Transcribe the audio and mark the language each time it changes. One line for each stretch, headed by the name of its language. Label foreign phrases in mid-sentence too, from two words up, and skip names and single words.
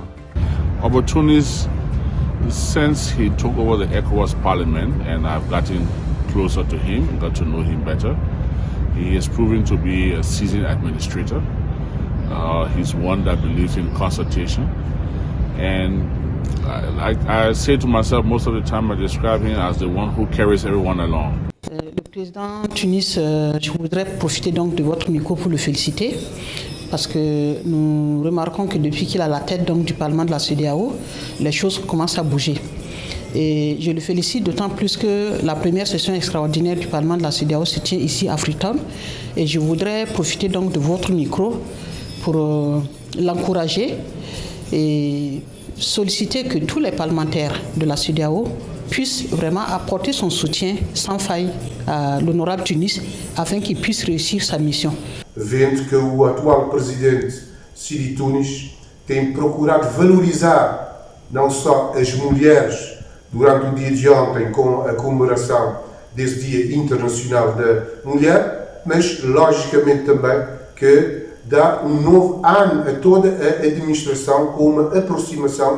English: About Tunis, since he took over the ECOWAS Parliament and I've gotten closer to him, got to know him better, he is proving to be a seasoned administrator. He's one that believes in consultation, and I say to myself most of the time I describe him as the one who carries everyone along.
French: Le président Tunis, je voudrais profiter donc de votre micro pour le féliciter, parce que nous remarquons que depuis qu'il a la tête donc du Parlement de la CEDEAO, les choses commencent à bouger. Et je le félicite d'autant plus que la première session extraordinaire du Parlement de la CEDEAO se tient ici à Freetown. Et je voudrais profiter donc de votre micro pour l'encourager et solliciter que tous les parlementaires de la CEDEAO puissent vraiment apporter son soutien sans faille à l'honorable Tunis afin qu'il puisse réussir sa mission.
Portuguese: Vendo que o atual presidente Sidie Tunis tem procurado valorizar não só as mulheres durante o dia de ontem com a comemoração desse Dia Internacional da Mulher, mas logicamente também que dá novo ano a toda a administração com uma aproximação e